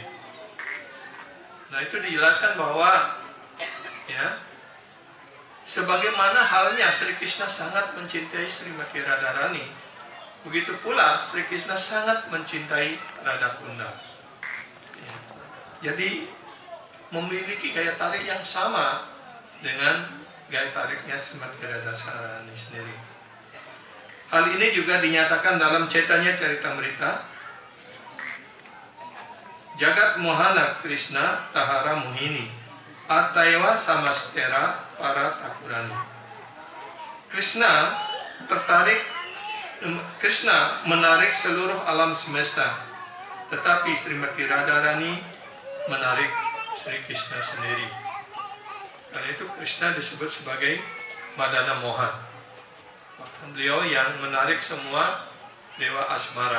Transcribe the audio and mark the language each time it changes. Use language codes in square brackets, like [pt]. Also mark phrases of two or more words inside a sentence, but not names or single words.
[id] Nah itu dijelaskan bahwa ya sebagaimana halnya Sri Krishna sangat mencintai Srimati Radharani, begitu pula Sri Krishna sangat mencintai Radakunda. Ya. Jadi memiliki gaya tarik yang sama dengan gaya tariknya Srimati Radharani sendiri. Hal ini juga dinyatakan dalam Chaitanya Charitamrita. [bn] জগৎ মোহন কৃষ্ণ তাঁহার মোহিনী অতএব সমস্তের পরা ঠাকুরাণী. [id] Krishna menarik seluruh alam semesta, tetapi Srimati Radharani menarik Sri Krishna sendiri. Karena itu Krishna disebut sebagai Madana Mohan. Bahkan beliau yang menarik semua dewa asmara.